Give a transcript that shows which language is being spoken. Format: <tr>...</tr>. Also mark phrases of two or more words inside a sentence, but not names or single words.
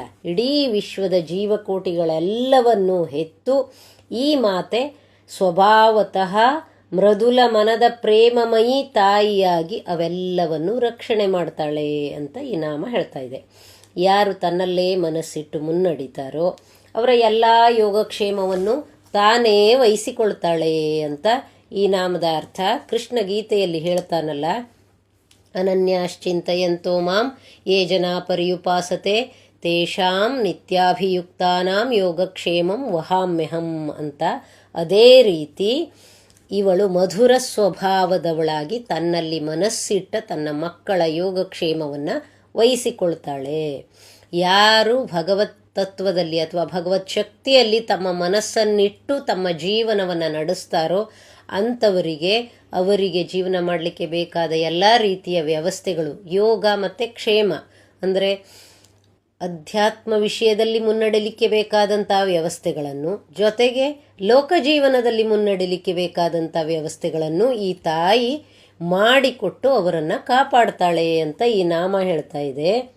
<kn>ಇಡೀ ವಿಶ್ವದ ಜೀವಕೋಟಿಗಳೆಲ್ಲವನ್ನೂ ಹೆತ್ತು ಈ ಮಾತೆ ಸ್ವಭಾವತಃ ಮೃದುಲ ಮನದ ಪ್ರೇಮಮಯಿ ತಾಯಿಯಾಗಿ ಅವೆಲ್ಲವನ್ನು ರಕ್ಷಣೆ ಮಾಡ್ತಾಳೆ ಅಂತ ಈ ನಾಮ ಹೇಳ್ತಾ ಇದೆ. ಯಾರು ತನ್ನಲ್ಲೇ ಮನಸ್ಸಿಟ್ಟು ಮುನ್ನಡಿತಾರೋ ಅವರ ಎಲ್ಲ ಯೋಗಕ್ಷೇಮವನ್ನು ತಾನೇ ವಹಿಸಿಕೊಳ್ತಾಳೆ ಅಂತ ಈ ನಾಮದ ಅರ್ಥ. ಕೃಷ್ಣ ಗೀತೆಯಲ್ಲಿ ಹೇಳ್ತಾನಲ್ಲ,</kn> <sa>ಅನನ್ಯಾಶ್ಚಿಂತಯಂತೋ ಮಾಂ ಯೇ ಜನಾ ಪರ್ಯುಪಾಸತೆ ತೇಷಾಂ ನಿತ್ಯಾಭಿಯುಕ್ತಾನಾಂ ಯೋಗಕ್ಷೇಮಂ ವಹಾಮ್ಯಹಂ</sa> <kn>ಅಂತ. ಅದೇ ರೀತಿ ಇವಳು ಮಧುರ ಸ್ವಭಾವದವಳಾಗಿ ತನ್ನಲ್ಲಿ ಮನಸ್ಸಿಟ್ಟ ತನ್ನ ಮಕ್ಕಳ ಯೋಗಕ್ಷೇಮವನ್ನು ವಹಿಸಿಕೊಳ್ತಾಳೆ. ಯಾರು ಭಗವತ್ ತತ್ವದಲ್ಲಿ ಅಥವಾ ಭಗವತ್ ಶಕ್ತಿಯಲ್ಲಿ ತಮ್ಮ ಮನಸ್ಸನ್ನಿಟ್ಟು ತಮ್ಮ ಜೀವನವನ್ನು ನಡೆಸ್ತಾರೋ ಅಂಥವರಿಗೆ, ಅವರಿಗೆ ಜೀವನ ಮಾಡಲಿಕ್ಕೆ ಬೇಕಾದ ಎಲ್ಲ ರೀತಿಯ ವ್ಯವಸ್ಥೆಗಳು, ಯೋಗ ಮತ್ತು ಕ್ಷೇಮ ಅಂದರೆ ಅಧ್ಯಾತ್ಮ ವಿಷಯದಲ್ಲಿ ಮುನ್ನಡೆಯಲಿಕ್ಕೆ ಬೇಕಾದಂಥ ವ್ಯವಸ್ಥೆಗಳನ್ನು, ಜೊತೆಗೆ ಲೋಕಜೀವನದಲ್ಲಿ ಮುನ್ನಡೆಯಲಿಕ್ಕೆ ಬೇಕಾದಂಥ ವ್ಯವಸ್ಥೆಗಳನ್ನು ಈ ತಾಯಿ ಮಾಡಿಕೊಟ್ಟು ಅವರನ್ನು ಕಾಪಾಡ್ತಾಳೆ ಅಂತ ಈ ನಾಮ ಹೇಳ್ತಾ ಇದೆ.</kn>